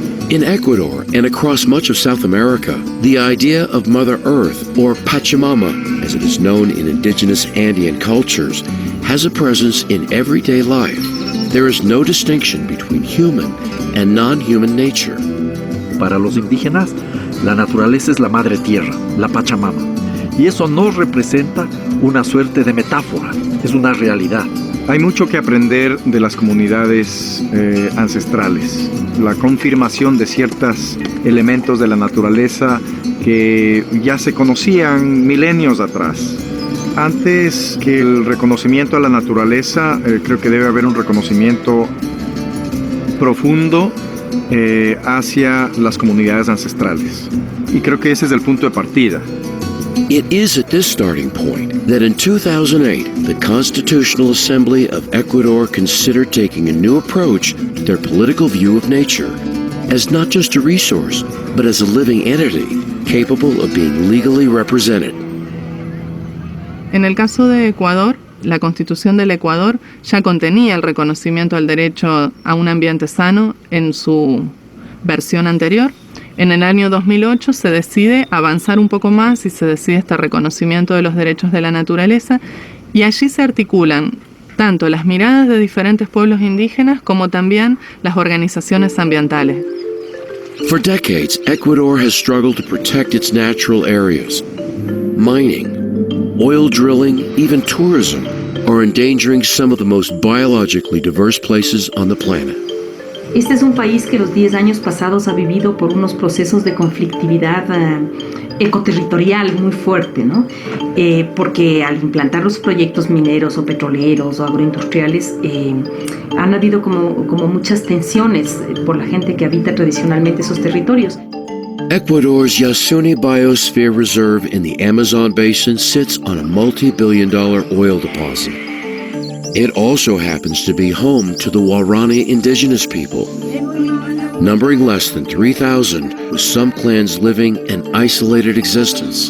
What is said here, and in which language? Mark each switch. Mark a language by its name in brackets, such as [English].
[English] In Ecuador and across much of South America, the idea of Mother Earth, or Pachamama, as it is known in indigenous Andean cultures, has a presence in everyday life. There is no distinction between human and non-human nature. [Spanish] Para los indígenas, la naturaleza es la madre tierra, la Pachamama. Y eso no representa una suerte de metáfora, es una realidad. Hay mucho que aprender de las comunidades ancestrales. La confirmación de ciertos elementos de la naturaleza que ya se conocían milenios atrás. Antes que el reconocimiento a la naturaleza, creo que debe haber un reconocimiento profundo hacia las comunidades ancestrales. Y creo que ese es el punto de partida. [English] It is at this starting point that in 2008, the Constitutional Assembly of Ecuador considered taking a new approach to their political view of nature, as not just a resource, but as a living entity capable of being legally represented. [Spanish] En el caso de Ecuador, la Constitución del Ecuador ya contenía el reconocimiento al derecho a un ambiente sano en su versión anterior. En el año 2008 se decide avanzar un poco más y se decide este reconocimiento de los derechos de la naturaleza, y allí se articulan tanto las miradas de diferentes pueblos indígenas como también las organizaciones ambientales. [English] For decades, Ecuador has struggled to protect its natural areas. Mining, oil drilling, even tourism are endangering some of the most biologically diverse places on the planet. [Spanish] Este es un país que los 10 años pasados ha vivido por unos procesos de conflictividad ecoterritorial muy fuerte, ¿no? Porque al implantar los proyectos mineros o petroleros o agroindustriales han habido como muchas tensiones por la gente que habita tradicionalmente esos territorios. [English] Ecuador's Yasuni Biosphere Reserve in the Amazon Basin sits on a multi-billion-dollar oil deposit. It also happens to be home to the Waorani indigenous people. numbering less than 3,000, with some clans living an isolated existence.